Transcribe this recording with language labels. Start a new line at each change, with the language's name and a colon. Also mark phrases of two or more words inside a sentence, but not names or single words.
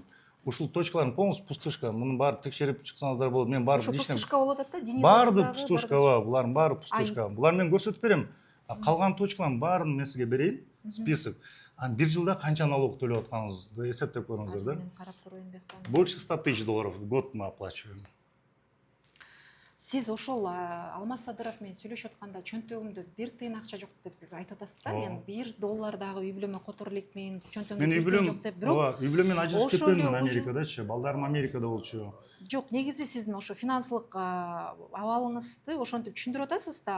Kyrgyz: Ушул точкалардын полностью пустышка. Мунун баары текшерип чыксаңыздар болот. Мен барып Ошо пустышка болуп атат да, Денис баарды пустышка, булардын баары пустышка. Булар мен көрсөтүп берем. Калган точкалардын баарын мен сизге берейин, список. Анан 1 жылда канча налог төлөп атканыңызды эсептеп көрүңүздөр да. Мен карап коеюн бияктан.
Russian: Больше 100 тысяч долларов в год мы оплачиваем.
Kyrgyz: Сиз ошол Алмаз Садыров менен сүйлөшүп атканда чөнтөгүмдө 1 тыйын акча жок деп айтып атасыз да. Мен 1 доллар дагы үй бүлөмө которо элекмин, чөнтөгүмдө Мен үй 1 тыйын жок деп. бүлөм, үй бүлөм мен ажырашып ошол кетпедим эле Америкадачы. Балдарым Америкада болчу. Жок, негизи сиздин ошо финансылык абалыңызды ошентип түшүндүрүп атасыз да.